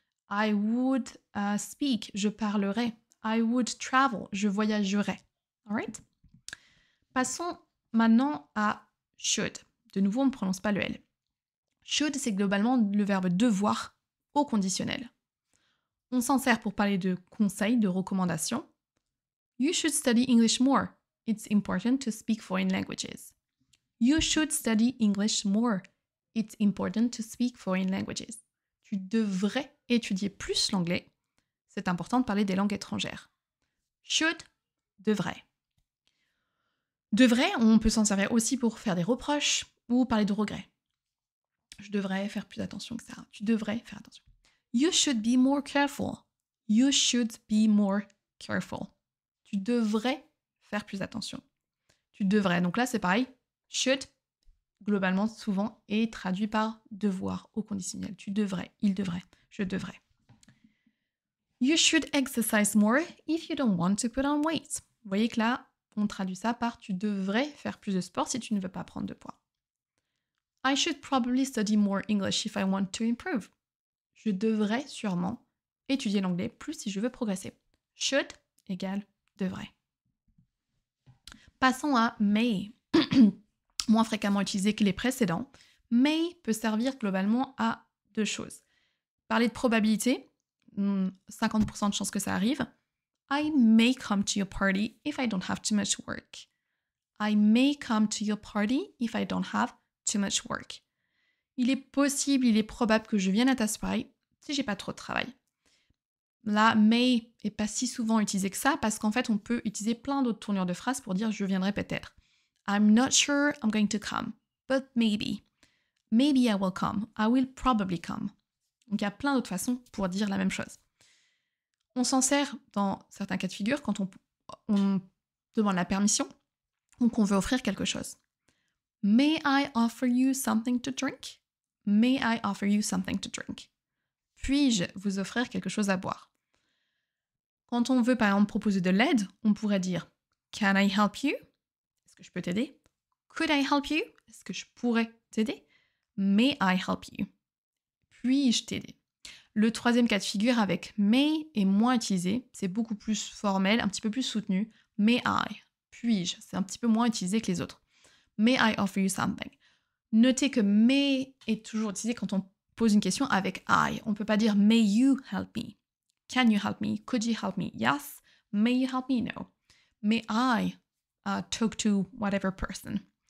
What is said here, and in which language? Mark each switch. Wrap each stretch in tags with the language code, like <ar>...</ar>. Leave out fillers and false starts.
<en>I would speak,</en> <fr>je parlerais.</fr> <en>I would travel,</en> <fr>je voyagerais.</fr> <en>Alright?</en> <fr>Passons maintenant à should. De nouveau, on ne prononce pas le L. Should, c'est globalement le verbe devoir au conditionnel. On s'en sert pour parler de conseils, de recommandations.</fr> <en>You should study English more. It's important to speak foreign languages. You should study English more. It's important to speak foreign languages.</en> <fr>Tu devrais étudier plus l'anglais. C'est important de parler des langues étrangères. Should, devrait. Devrait, on peut s'en servir aussi pour faire des reproches ou parler de regrets. Je devrais faire plus attention que ça. Tu devrais faire attention.</fr> <en>You should be more careful. You should be more careful.</en> <fr>Tu devrais faire plus attention. Tu devrais. Donc là, c'est pareil. Should, globalement, souvent, est traduit par devoir au conditionnel. Tu devrais, il devrait, je devrais.</fr> <en>You should exercise more if you don't want to put on weight.</en> <fr>Vous voyez que là, on traduit ça par tu devrais faire plus de sport si tu ne veux pas prendre de poids.</fr> <en>I should probably study more English if I want to improve.</en> <fr>Je devrais sûrement étudier l'anglais plus si je veux progresser. Should égale devrait. Passons à may. Moins fréquemment utilisé que les précédents. May peut servir globalement à deux choses. Parler de probabilité, 50% de chances que ça arrive.</fr> <en>I may come to your party if I don't have too much work. I may come to your party if I don't have too much work.</en> <fr>Il est possible, il est probable que je vienne à ta soirée si j'ai pas trop de travail. Là, may est pas si souvent utilisé que ça parce qu'en fait, on peut utiliser plein d'autres tournures de phrases pour dire je viendrai peut-être.</fr> <en>I'm not sure I'm going to come, but maybe. Maybe I will come. I will probably come.</en> <fr>Donc il y a plein d'autres façons pour dire la même chose. On s'en sert dans certains cas de figure quand on on demande la permission ou qu'on veut offrir quelque chose.</fr> <en>May I offer you something to drink? May I offer you something to drink?</en> <fr>Puis-je vous offrir quelque chose à boire? Quand on veut par exemple proposer de l'aide, on pourrait dire</fr> <en>Can I help you?</en> <fr>Est-ce que je peux t'aider?</fr> <en>Could I help you?</en> <fr>Est-ce que je pourrais t'aider?</fr> <en>May I help you?</en> <fr>Puis-je t'aider? Le troisième cas de figure avec may est moins utilisé, c'est beaucoup plus formel, un petit peu plus soutenu.</fr> <en>May I?</en> <fr>Puis-je? C'est un petit peu moins utilisé que les autres.</fr> <en>May I offer you something?</en> <fr>Notez que may est toujours utilisé quand on pose une question avec I. On ne peut pas dire</fr> <en>may you help me? Can you help me? Could you help me? Yes. May you help me? No. May I talk to whatever person?</en>